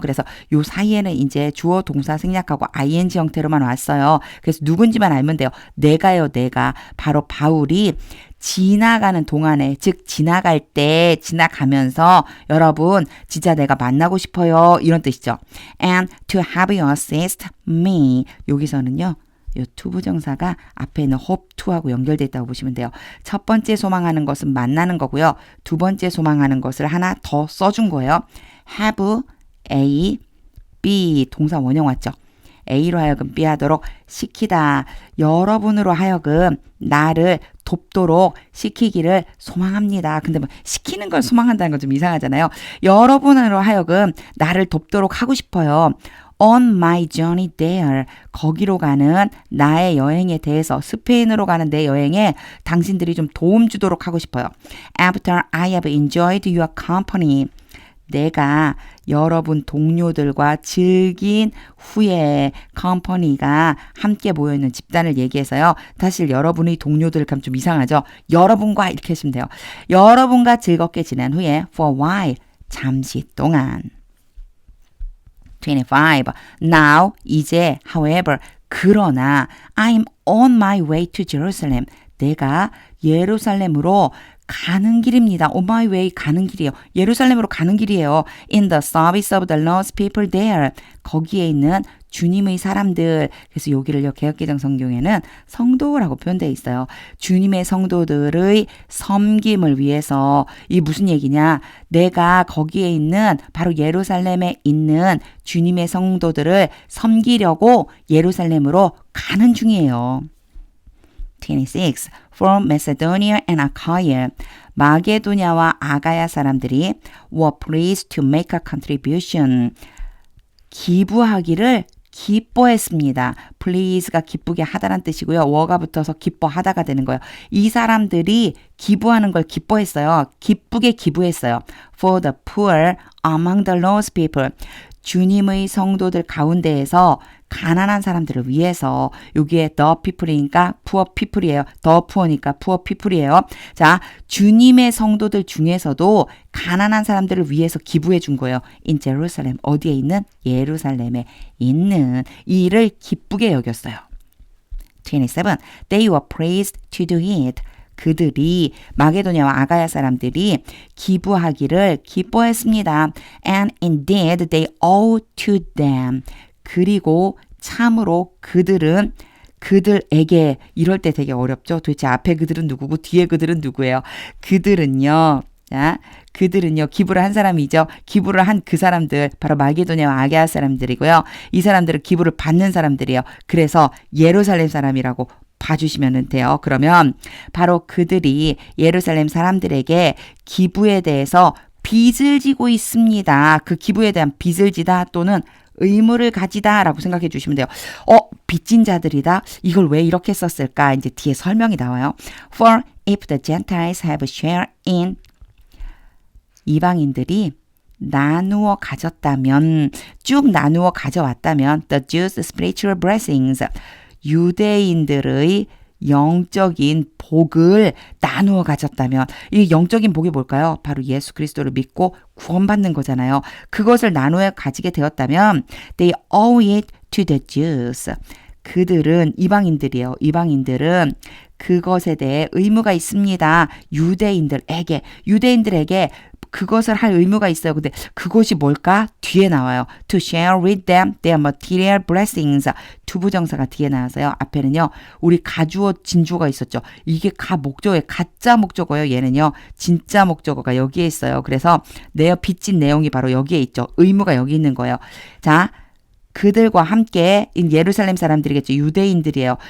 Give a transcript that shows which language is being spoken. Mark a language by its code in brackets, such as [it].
[ko] 그래서 요 사이에는 이제 주어 동사 생략하고 ing 형태로만 왔어요. 그래서 누군지만 알면 돼요. 내가요, 내가. 바로 바울이 지나가는 동안에, 즉 지나갈 때, 지나가면서 여러분 진짜 내가 만나고 싶어요. 이런 뜻이죠. [en] And to have you assist me. [ko] 여기서는요. 이 투부정사가 앞에 있는 hope to하고 연결되어 있다고 보시면 돼요. 첫 번째 소망하는 것은 만나는 거고요. 두 번째 소망하는 것을 하나 더 써준 거예요. have A, B 동사 원형 왔죠. A로 하여금 B 하도록 시키다. 여러분으로 하여금 나를 돕도록 시키기를 소망합니다. 근데 뭐 시키는 걸 소망한다는 건 좀 이상하잖아요. 여러분으로 하여금 나를 돕도록 하고 싶어요. [en] On my journey there. [ko] 거기로 가는 나의 여행에 대해서 스페인으로 가는 내 여행에 당신들이 좀 도움 주도록 하고 싶어요. [en] After I have enjoyed your company. [ko] 내가 여러분 동료들과 즐긴 후에 컴퍼니가 함께 모여있는 집단을 얘기해서요. 사실 여러분의 동료들 가면 좀 이상하죠. 여러분과 이렇게 하시면 돼요. 여러분과 즐겁게 지낸 후에 [en] for a while. [ko] 잠시 동안. 25. [en] Now, [ko] 이제, [en] however, [ko] 그러나, [en] I'm on my way to Jerusalem. [ko] 내가 예루살렘으로 가는 길입니다. [en] On my way [ko] 가는 길이에요. 예루살렘으로 가는 길이에요. [en] In the service of the lost people there. [ko] 거기에 있는 주님의 사람들. 그래서 여기를요, 개역개정 성경에는 성도라고 표현되어 있어요. 주님의 성도들의 섬김을 위해서. 이 무슨 얘기냐? 내가 거기에 있는 바로 예루살렘에 있는 주님의 성도들을 섬기려고 예루살렘으로 가는 중이에요. 26. [en] From Macedonia and Achaia. [ko] 마게도냐와 아가야 사람들이 [en] were pleased to make a contribution. [ko] 기부하기를 기뻐했습니다. please가 기쁘게 하다란 뜻이고요. were가 붙어서 기뻐하다가 되는 거예요. 이 사람들이 기부하는 걸 기뻐했어요. 기쁘게 기부했어요. [en] For the poor among the lost people. [ko] 주님의 성도들 가운데에서 가난한 사람들을 위해서. 여기에 the people이니까 poor people이에요. the poor니까 poor people이에요. 자, 주님의 성도들 중에서도 가난한 사람들을 위해서 기부해 준 거예요. [en] In Jerusalem. [ko] 어디에 있는? 예루살렘에 있는. 이 일을 기쁘게 여겼어요. 27. [en] They were praised to do it. [ko] 그들이 마게도냐와 아가야 사람들이 기부하기를 기뻐했습니다. [en] And indeed they owe to them. [ko] 그리고 참으로 그들은 그들에게. 이럴 때 되게 어렵죠. 도대체 앞에 그들은 누구고 뒤에 그들은 누구예요? 그들은요. 자, 그들은요. 기부를 한 사람이죠. 기부를 한 그 사람들 바로 마게도냐와 아가야 사람들이고요. 이 사람들은 기부를 받는 사람들이에요. 그래서 예루살렘 사람이라고 봐주시면 돼요. 그러면 바로 그들이 예루살렘 사람들에게 기부에 대해서 빚을 지고 있습니다. 그 기부에 대한 빚을 지다 또는 의무를 가지다 라고 생각해 주시면 돼요. 빚진 자들이다. 이걸 왜 이렇게 썼을까? 이제 뒤에 설명이 나와요. [en] For if the Gentiles have share in. [ko] 이방인들이 나누어 가졌다면, 쭉 나누어 가져왔다면 [en] the Jews' spiritual blessings. [ko] 유대인들의 영적인 복을 나누어 가졌다면, 이 영적인 복이 뭘까요? 바로 예수 그리스도를 믿고 구원받는 거잖아요. 그것을 나누어 가지게 되었다면 [en] they owe it to the Jews. [ko] 그들은 이방인들이에요. 이방인들은 그것에 대해 의무가 있습니다. 유대인들에게 그것을 할 의무가 있어요. 근데 그것이 뭘까? 뒤에 나와요. [en] To share with them their material blessings. [ko] 투부정사가 뒤에 나와서요. 앞에는요. 우리 가주어 진주어가 있었죠. 이게 목적어예요. 가짜 목적어예요. 얘는요. 진짜 목적어가 여기에 있어요. 그래서 빚진 내용이 바로 여기에 있죠. 의무가 여기 있는 거예요. 자, 그들과 함께 예루살렘 사람들이겠죠. 유대인들이에요.